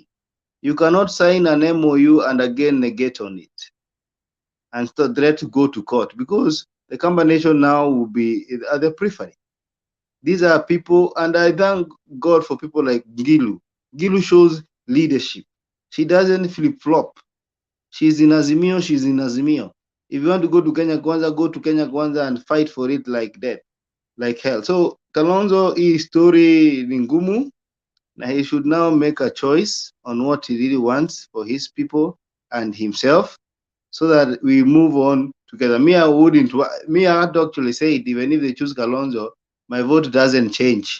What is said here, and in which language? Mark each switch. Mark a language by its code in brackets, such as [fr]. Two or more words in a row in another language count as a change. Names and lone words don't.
[en] You cannot sign an MOU and again negate on it and threat to go to court, because the Kamba Nation now will be at the periphery. These are people, and I thank God for people like Gilu. Gilu shows leadership. She doesn't flip-flop. She's in Azimio, she's in Azimio. If you want to go to Kenya Kwanza, go to Kenya Kwanza and fight for it like that, like hell. So Kalonzo is story ningumu, na he should now make a choice on what he really wants for his people and himself, so that we move on together. Me, I had actually said, even if they choose Kalonzo, my vote doesn't change.